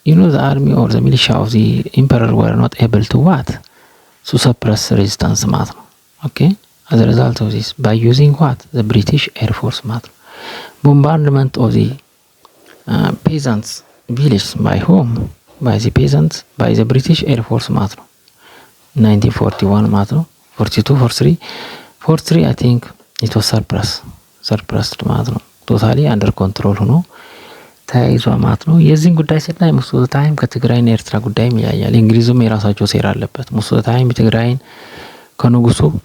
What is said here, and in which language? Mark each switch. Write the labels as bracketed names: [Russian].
[English] the army or the militia of the emperor were not able to suppress resistance ማለት ነው። okay, as a result of this by using the British Air Force ማለት ነው. bombardment of the peasants village by whom? by the peasants by the British Air Force [Amharic] ማለት ነው 1941 ማለት ነው 42 43 [English] I think it was suppressed [Amharic] ማለት ነው። ቶታሊ አንደር ኮንትሮል ሆኖ ተያይዟ ማለት ነው። የዚህን ጉዳይ ስናይ ሙስቱ ታይም ከትግራይና ኤርትራ ጉዳይ ይለያያል። እንግሊዙም የራሳቸው ሴራ አለበት። ሙስቱ ታይም ትግራይን ከንጉሱ